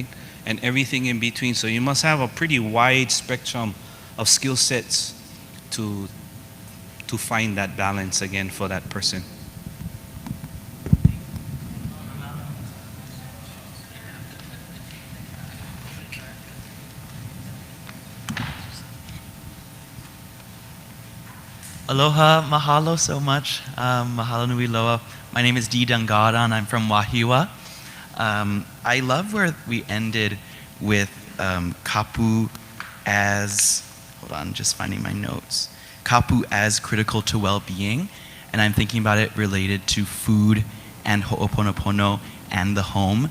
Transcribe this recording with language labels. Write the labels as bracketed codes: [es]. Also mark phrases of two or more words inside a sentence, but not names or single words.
[en] And everything in between. So you must have a pretty wide spectrum of skill sets to find that balance again for that person. Aloha, mahalo so much. [haw] Mahalo nui loa. [en] My name is Dee Dangada and I'm from Wahiawa. I love where we ended with kapu as, hold on, just finding my notes. Kapu as critical to well-being, and I'm thinking about it related to food and ho'oponopono and the home.